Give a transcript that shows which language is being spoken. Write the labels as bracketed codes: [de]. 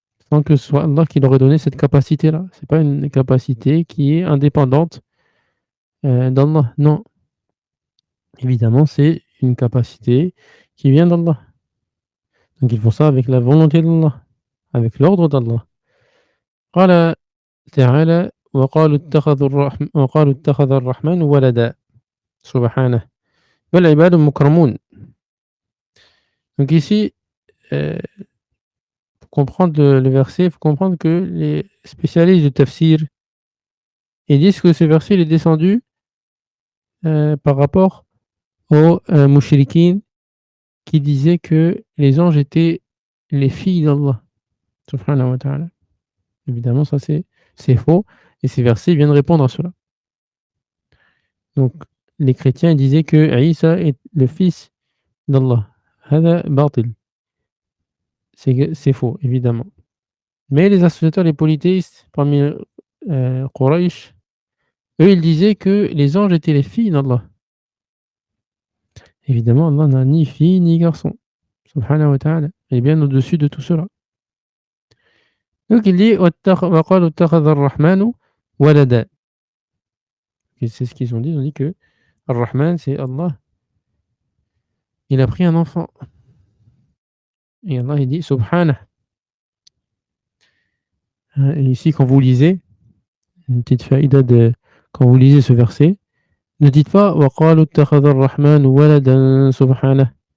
[fr] Sans que ce soit Allah qui leur ait donné cette capacité-là. C'est pas une capacité qui est indépendante, d'Allah. Non, évidemment, c'est une capacité qui vient d'Allah. Donc ils font ça avec la volonté d'Allah, avec l'ordre d'Allah. [ar] قال تعالى: وقالوا اتخذ الرحمن ولدا سبحانه بل عباد مكرمون. [fr] Donc ici, pour comprendre le verset, il faut comprendre que les spécialistes du tafsir, ils disent que ce verset il est descendu, par rapport aux, mouchriquines qui disaient que les anges étaient les filles d'Allah subhanahu wa ta'ala. Évidemment, ça c'est faux et ces versets viennent répondre à cela. Donc les chrétiens disaient que Isa est le fils d'Allah. [ar] هذا باطل. [fr] C'est faux, évidemment. Mais les associateurs, les polythéistes parmi, Quraysh, eux, ils disaient que les anges étaient les filles d'Allah. Évidemment, Allah n'a ni fille ni garçon. Subhanahu wa ta'ala. Il est bien au-dessus de tout cela. Donc il dit [ar] وقالوا اتخذ الرحمن ولدا. [fr] Et c'est ce qu'ils ont dit. Ils ont dit que Ar-Rahman, c'est Allah. Il a pris un enfant. Et Allah, il dit Subhanah. Et ici, quand vous lisez, une petite faïda de quand vous lisez ce verset, ne dites pas [ar] وقالوا اتخذ الرحمن ولدا سبحانه.